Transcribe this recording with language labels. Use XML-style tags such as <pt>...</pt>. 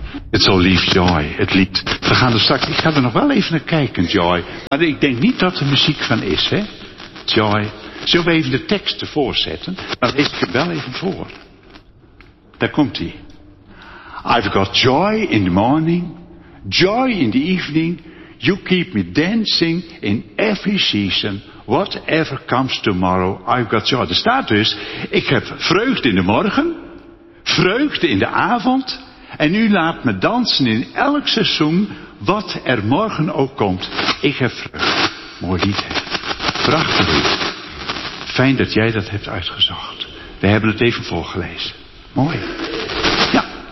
<nl>Het zal lief Joy, het lied. We gaan er straks, ik ga er nog wel even naar kijken, Joy. Maar ik denk niet dat er muziek van is, hè? Joy. Zullen we even de tekst ervoor zetten? Dan lees ik hem wel even voor. Daar komt hij.</nl> <en>I've got joy in the morning, joy in the evening. You keep me dancing in every season. Whatever comes tomorrow, I've got joy.</en> <nl>Er staat dus, ik heb vreugde in de morgen, vreugde in de avond. En u laat me dansen in elk seizoen, wat er morgen ook komt. Ik heb vreugde. Mooi lied, hè? Prachtig lied. Fijn dat jij dat hebt uitgezocht. We hebben het even voorgelezen. Mooi. Ja.</nl>